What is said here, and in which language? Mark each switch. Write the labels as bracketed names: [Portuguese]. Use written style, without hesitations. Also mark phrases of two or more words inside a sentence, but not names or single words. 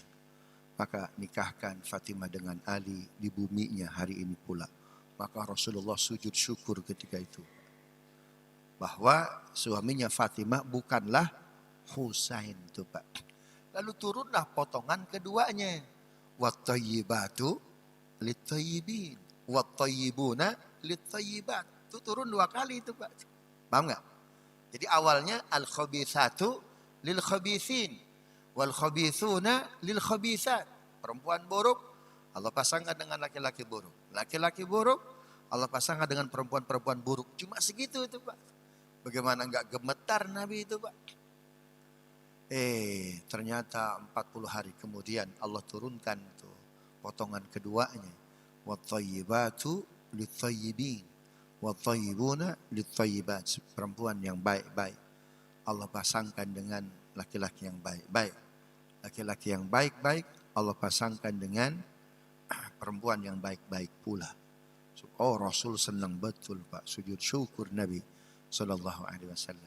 [Indonesian] Maka nikahkan Fatimah dengan Ali di buminya hari ini pula. Maka Rasulullah sujud syukur ketika itu. Bahwa suaminya Fatimah bukanlah Husain itu, Pak. Lalu turunlah potongan keduanya. [Arabic] والطيبات للطيبين. والطيبون للطيبات. [Indonesian] Itu turun 2 kali itu, Pak. Paham nggak? Jadi awalnya [Arabic] الخبيثات للخبيثين. والخبيثون للخبيثات. [Indonesian] Perempuan buruk Allah pasangkan dengan laki-laki buruk. Laki-laki buruk Allah pasangkan dengan perempuan-perempuan buruk. Cuma segitu itu, Pak. Bagaimana enggak gemetar Nabi itu, Pak? Ternyata 40 hari kemudian Allah turunkan tuh potongan keduanya. [Arabic] والطيبات للطيبين. والطيبون للطيبات. [Indonesian] Perempuan yang baik-baik Allah pasangkan dengan laki-laki yang baik-baik. Laki-laki yang baik-baik Allah pasangkan dengan perempuan yang baik-baik pula. Oh, Rasul senang betul, Pak, sujud syukur Nabi [Arabic] صلى الله عليه وسلم.